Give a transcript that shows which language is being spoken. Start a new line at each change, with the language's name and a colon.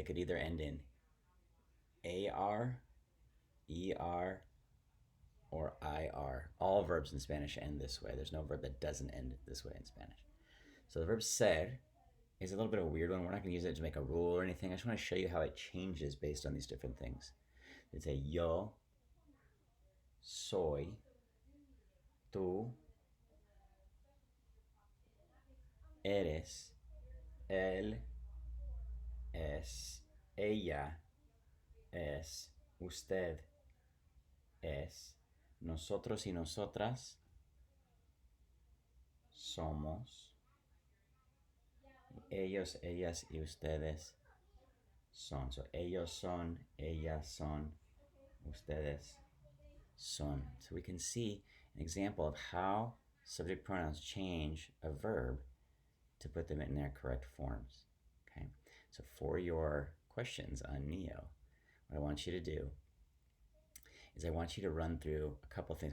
English: They could either end in AR, ER, or IR. All verbs in Spanish end this way. There's no verb that doesn't end this way in Spanish. So the verb ser is a little bit of a weird one. We're not going to use it to make a rule or anything. I just want to show you how it changes based on these different things. It's a
Spanish: yo soy, tú eres, él es, ella es, usted es, nosotros y nosotras somos, ellos, ellas y ustedes son.
English: So
Spanish: ellos son, ellas son, ustedes son.
English: So we can see an example of how subject pronouns change a verb to put them in their correct forms. Okay, so for your questions on Neo, what I want you to do is I want you to run through a couple things.